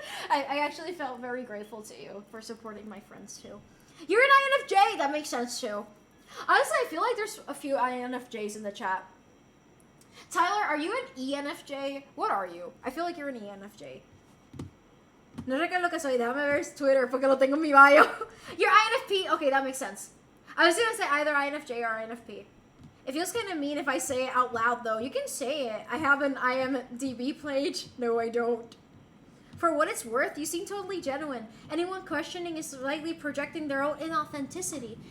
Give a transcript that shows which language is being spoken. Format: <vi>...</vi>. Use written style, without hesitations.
<en>I actually felt very grateful to you for supporting my friends, too. You're an INFJ. That makes sense, too. Honestly, I feel like there's a few INFJs in the chat. Tyler, are you an ENFJ? What are you? I feel like you're an ENFJ.</en> <es>No sé qué es lo que soy. Déjame ver Twitter porque lo tengo en mi bio.</es> <en>You're INFP. Okay, that makes sense. I was gonna say either INFJ or INFP. It feels kind of mean if I say it out loud, though. You can say it. I have an IMDb page. No, I don't. For what it's worth, you seem totally genuine. Anyone questioning is slightly projecting their own inauthenticity.</en>